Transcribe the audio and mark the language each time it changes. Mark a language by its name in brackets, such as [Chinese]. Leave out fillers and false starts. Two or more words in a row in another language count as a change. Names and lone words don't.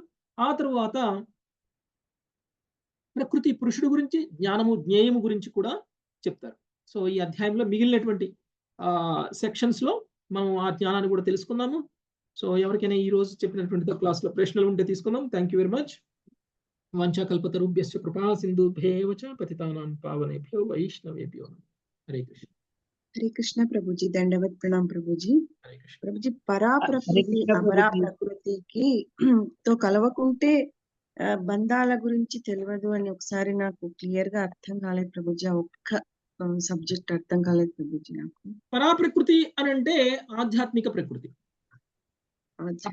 [Telugu] ఆ తరువాత ప్రకృతి పురుషుడు గురించి, జ్ఞానము, జ్ఞేయము గురించి కూడా చెప్తారు. సో, ఈ అధ్యాయంలో మిగిలినటువంటి సెక్షన్స్‌లో మనం ఆ జ్ఞానాన్ని కూడా తెలుసుకుందాము. సో, ఎవరికైనా ఈ రోజు చెప్పినటువంటి క్లాస్‌లో ప్రశ్నలు ఉంటే తీసుకుందాం. [English] thank you very much. [Sanskrit] వాంఛాకల్పతరుభ్యశ్చ కృపా సింధుభ్యేవ చ పతితానాం పావనేభ్యో వైష్ణవేభ్యో నమః. [Telugu] హరే కృష్ణ. [Hindi] हरे कृष्ण प्रभु जी, दंडवत प्रणाम प्रभु जी. [Telugu] హరే కృష్ణ. [Hindi] प्रभु जी, [Telugu] పరా హరే ప్రకృతి కృష్ణ అమరా ప్రభుజీ. ప్రకృతికి తో కలవకుంటే బంధాల గురించి తెలియదు అని ఒకసారి నాకు క్లియర్ గా అర్థం కాలేదు ప్రభుజీ. ఆ ఒక్క సబ్జెక్ట్ అర్థం కాలేదు ప్రభుజీ నాకు. పరాప్రకృతి అనంటే ఆధ్యాత్మిక ప్రకృతి. ఆధ్యాత్మిక